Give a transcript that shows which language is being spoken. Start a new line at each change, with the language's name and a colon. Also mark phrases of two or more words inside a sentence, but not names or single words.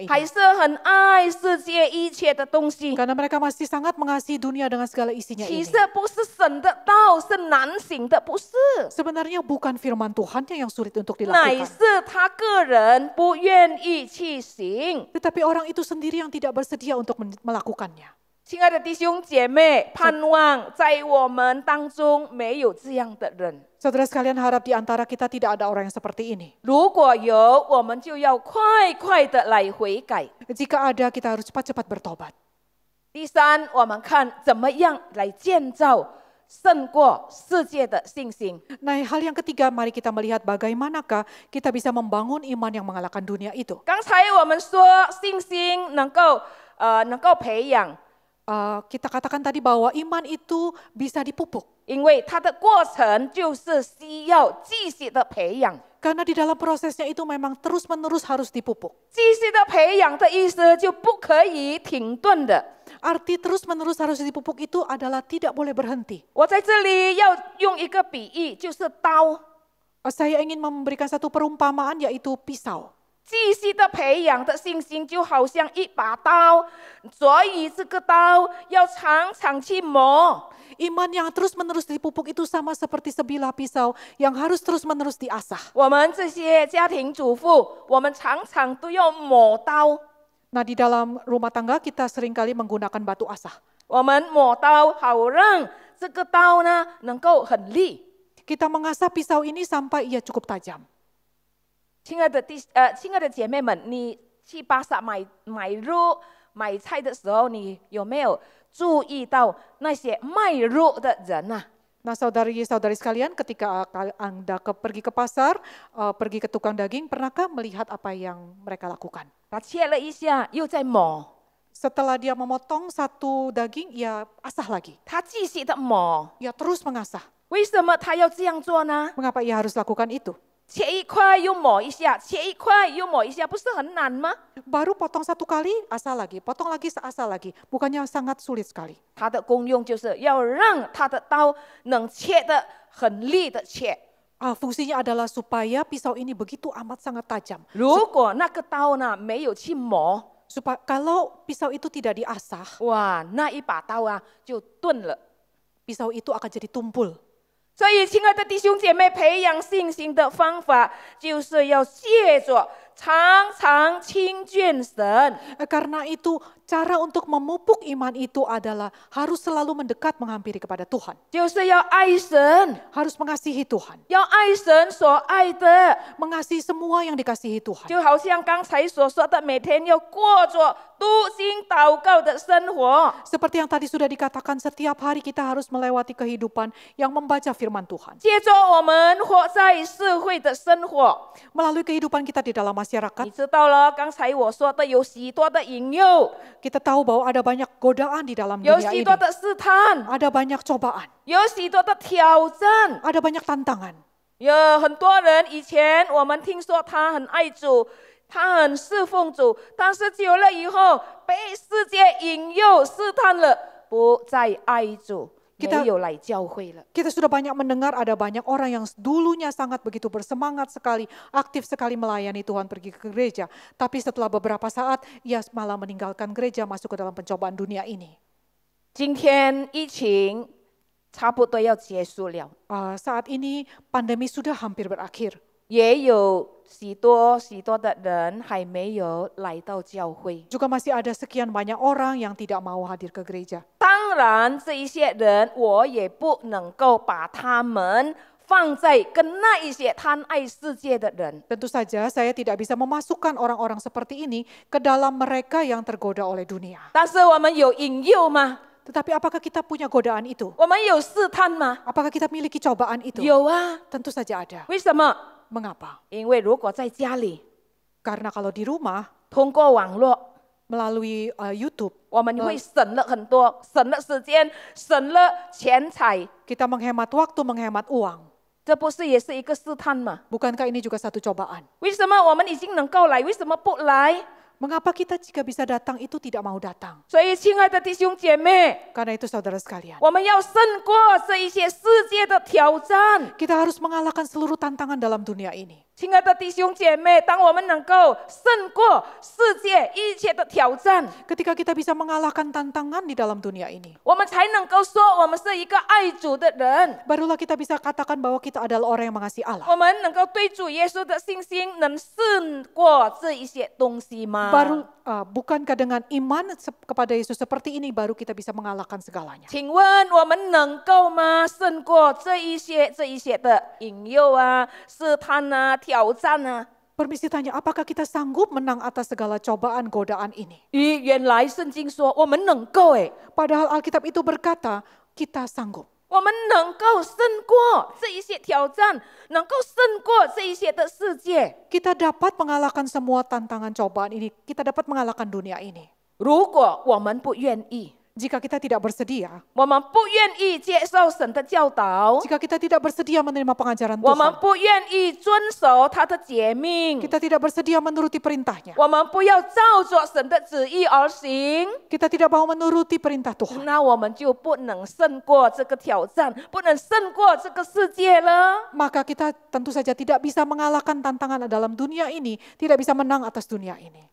Chinese: 还是很爱世界一切的东西。
Indonesian: Karena mereka masih sangat mengasihi dunia dengan segala isinya
Chinese: 其
Indonesian: ini.
Chinese: 实不是神的道是难行的，不是，
Indonesian: Sebenarnya bukan firman Tuhan yang sulit untuk
Chinese: 乃
Indonesian: dilakukan.
Chinese: 是他个人不愿意去行。
Indonesian: Tetapi orang itu sendiri yang tidak bersedia untuk melakukannya.
Chinese: 亲爱的弟兄姐妹，盼望在我们当中没有这样的人。
Indonesian: Saudara sekalian, harap di antara kita tidak ada orang yang seperti ini.
Chinese: 如果有，我们就要快快的来悔改。
Indonesian: Jika ada, kita harus cepat-cepat bertobat.
Chinese: 第三，我们看怎么样来建造胜过世界的信心。
Indonesian: Nah, hal yang ketiga, mari kita melihat bagaimanakah kita bisa membangun iman yang mengalahkan dunia itu.
Chinese: 刚才我们说信心能够培养，
Indonesian: Kita katakan tadi bahwa iman itu bisa dipupuk.
Chinese: 因为它的过程就是需要继续的培养。
Indonesian: Karena di dalam prosesnya itu memang terus-menerus harus dipupuk.
Chinese: 继续的培养的意思就不可以停顿的。
Indonesian: Arti terus-menerus harus dipupuk itu adalah tidak boleh berhenti.
Chinese: 我在这里要用一个比喻，就是刀。
Indonesian: Saya ingin memberikan satu perumpamaan yaitu pisau.
Chinese: 继续的培养的信心就好像一把刀，所以这个刀要常常去磨。
Indonesian: Iman yang terus-menerus dipupuk itu sama seperti sebilah pisau yang harus terus-menerus diasah.
Chinese: 我们这些家庭主妇，我们常常都要磨刀。
Indonesian: Nah, di dalam rumah tangga kita seringkali menggunakan batu asah.
Chinese: 我们磨刀，好让这个刀呢能够很利。
Indonesian: Kita mengasah pisau ini sampai ia cukup tajam.
Chinese: 亲爱的姐妹们，你去巴萨买肉买菜的时候，你有没有注意到那些卖肉的人啊？
Indonesian: Nah, saudari-saudari sekalian, ketika Anda pergi ke pasar, pergi ke tukang daging, pernahkah melihat apa yang mereka lakukan?
Chinese: 他切了一下，又在磨，
Indonesian: Setelah dia memotong satu daging, ia asah lagi.
Chinese: 他继续的磨。
Indonesian: Ia terus mengasah.
Chinese: 为什么他要这样做呢？
Indonesian: Mengapa ia harus lakukan itu?
Chinese: 切一块又磨一下，切一块又磨一下，不是很难吗？
Indonesian: Baru potong satu kali, asah lagi. Potong lagi, asah lagi. Bukannya sangat sulit sekali.
Chinese: 它的功用就是要让它的刀能切得很利的切。
Indonesian: Fungsinya adalah supaya pisau ini begitu amat sangat tajam.
Chinese: 如果那个刀呢没有去磨，
Indonesian: Kalau pisau itu tidak diasah,
Chinese: 哇，那一把刀啊就钝了。
Indonesian: pisau itu akan jadi tumpul.
Chinese: 所以，亲爱的弟兄姐妹，培养信心的方法就是要借着常常亲近神。
Indonesian: Karena itu, cara untuk memupuk iman itu adalah harus selalu mendekat menghampiri kepada Tuhan.
Chinese: 就是要爱神，
Indonesian: Harus mengasihi Tuhan.
Chinese: 要爱神所爱的，
Indonesian: Mengasihi semua yang dikasihi Tuhan.
Chinese: 就好像刚才所说的，每天要过着读经祷告的生活。
Indonesian: Seperti yang tadi sudah dikatakan, setiap hari kita harus melewati kehidupan yang membaca firman Tuhan.
Chinese: 接着我们活在社会的生活，
Indonesian: Melalui kehidupan kita di dalam
Chinese: 你
Indonesian: masyarakat,
Chinese: 知道了，刚才我说的有许多的引诱，
Indonesian: kita tahu bahwa ada banyak godaan di dalam
Chinese: 有
Indonesian: dunia
Chinese: 许
Indonesian: ini.
Chinese: 多的试探，
Indonesian: Ada banyak cobaan,
Chinese: 有许多的挑战。
Indonesian: ada banyak tantangan.
Chinese: 有很多人以前我们听说他很爱主，他很侍奉主，但是久了以后被世界引诱试探了，不再爱主，没有来教会了。
Indonesian: Kita sudah banyak mendengar ada banyak orang yang dulunya sangat begitu bersemangat sekali, aktif sekali melayani Tuhan, pergi ke gereja. Tapi setelah beberapa saat, ia malah meninggalkan gereja, masuk ke dalam pencobaan dunia ini.
Chinese: 今天疫情差不多要结束了，
Indonesian: Saat ini pandemi sudah hampir berakhir.
Chinese: 也有许多的人还没有来到教会。
Indonesian: Juga masih ada sekian banyak orang yang tidak mau hadir ke gereja.
Chinese: 当然，这一些人我也不能够把他们放在跟那一些贪爱世界的人。
Indonesian: Tentu saja saya tidak bisa memasukkan orang-orang seperti ini ke dalam mereka yang tergoda oleh dunia.
Chinese: 但是我们有引诱吗？
Indonesian: Tetapi apakah kita punya godaan itu?
Chinese: 我们有试探吗？
Indonesian: Apakah kita miliki cobaan itu?
Chinese: 有啊。
Indonesian: Tentu saja ada.
Chinese: 为什么？
Indonesian: Mengapa?
Chinese: 因为如果在家里
Indonesian: Karena kalau di rumah,
Chinese: 通过网络，
Indonesian: melalui YouTube,
Chinese: 我们会省了很多，省了时间，省了钱财，
Indonesian: kita menghemat waktu, menghemat uang.
Chinese: 这不是也是一个试探吗？
Indonesian: Bukankah ini juga satu cobaan?
Chinese: 为什么我们已经能够来，为什么不来？
Indonesian: Mengapa kita jika bisa datang itu tidak mau datang?
Chinese: 所以，亲爱的弟兄姐妹，
Indonesian: Karena itu saudara sekalian,
Chinese: 我们要胜过这一些世界的挑战。
Indonesian: kita harus mengalahkan seluruh tantangan dalam dunia ini.
Chinese: 亲爱的弟兄姐妹，当我们能够胜过世界一切的挑战，
Indonesian: Ketika kita bisa mengalahkan tantangan di dalam dunia ini,
Chinese: 我们才能够说我们是一个爱主的人。
Indonesian: barulah kita bisa katakan bahwa kita adalah orang yang mengasihi Allah.
Chinese: 我们能够对主耶稣的信心能胜过这一些东西吗？
Indonesian: Bukankah dengan iman kepada Yesus seperti ini baru kita bisa mengalahkan segalanya?
Chinese: 请问我们能够吗？胜过这一些的引诱啊、试探啊、挑战啊？
Indonesian: Permisi tanya, apakah kita sanggup menang atas segala cobaan, godaan ini?
Chinese: 原来圣经说我们能够诶，
Indonesian: Padahal Alkitab itu berkata, kita sanggup.
Chinese: 我们能够胜过这一些挑战，能够胜过这一些的世界。
Indonesian: Kita dapat mengalahkan semua tantangan cobaan ini. Kita dapat mengalahkan dunia ini.
Chinese: 如果我们不愿意，
Indonesian: Jika kita tidak bersedia,
Chinese: 我们不愿意接受神的教导，
Indonesian: jika kita tidak bersedia menerima pengajaran
Chinese: 我们
Indonesian: Tuhan,
Chinese: 不愿意遵守他的诫命，
Indonesian: kita tidak bersedia menuruti perintahnya,
Chinese: 我们不要照着神的旨意而行，
Indonesian: kita tidak mau menuruti perintah Tuhan,
Chinese: 那我们就不能胜过这个挑战，不能胜过这个世界了。
Indonesian: maka kita tentu saja tidak bisa mengalahkan tantangan dalam dunia ini, tidak bisa menang atas dunia ini.